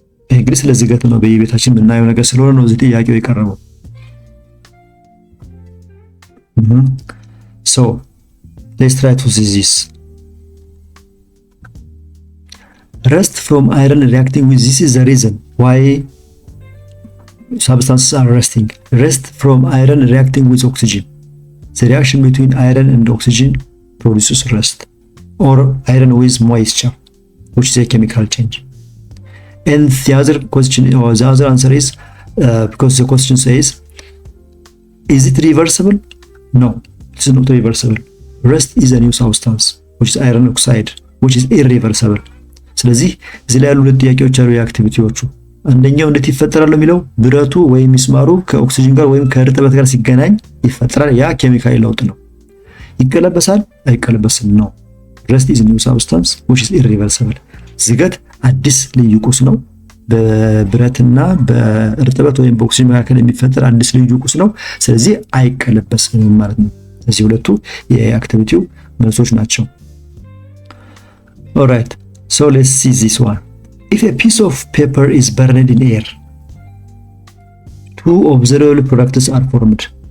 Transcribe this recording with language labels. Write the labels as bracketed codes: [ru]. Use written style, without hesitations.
[am] እንግዲህ ስለ ዝገት ነው በየቤታችን የምናየው ነገር ስለሆነ ነው እዚህ ጥያቄው የቀረበው። [en] so let's try to see this. rust from iron reacting with this is the reason why substances are rusting. rust from iron reacting with oxygen. The reaction between iron and oxygen produces rust, or iron with moisture, which is a chemical change. And the other question, or the other answer is because the question says, is it reversible? No, it is not reversible. Rust is a new substance, which is iron oxide, which is irreversible. [am] ስለዚህ እዚህ ላይ ያሉ ሁለት ጥያቄዎች አሉ የአክቲቪቲዎቹ። አንደኛው እንዴት ይፈጠራል የሚለው ብረቱ ወይም ሚስማሩ ከኦክሲጅን ጋር ወይም ከእርጥበት ጋር ሲገናኝ ይፈጠራል። ያ ኬሚካል ለውጥ ነው። ይቀለበሳል አይቀለበስም? ነው። [en] rust is a new substance which is irreversible. [am] ዝገት አዲስ ልዩ ቁስ ነው። በብረትና በእርጥበት ወይም በኦክሲጅን መካከል የሚፈጠር አዲስ ልዩ ቁስ ነው። ስለዚህ አይቀለበስም ማለት ነው። እዚህ ሁለቱ የአክቲቪቲው መልሶች ናቸው። [en] alright, so let's see this one. if a piece of paper is burned in air, two observable products are formed.